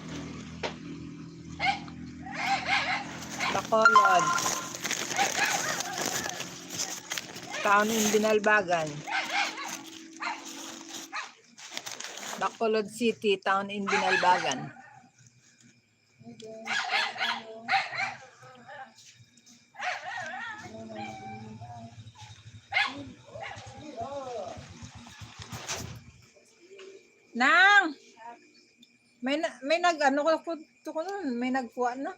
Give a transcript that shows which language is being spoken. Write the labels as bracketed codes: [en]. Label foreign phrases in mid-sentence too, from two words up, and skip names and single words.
[en] Bacolod. Town in Binalbagan. Bacolod City, town in Binalbagan. Nang! [hil] May nag-ano ko nun, may nagkuha na.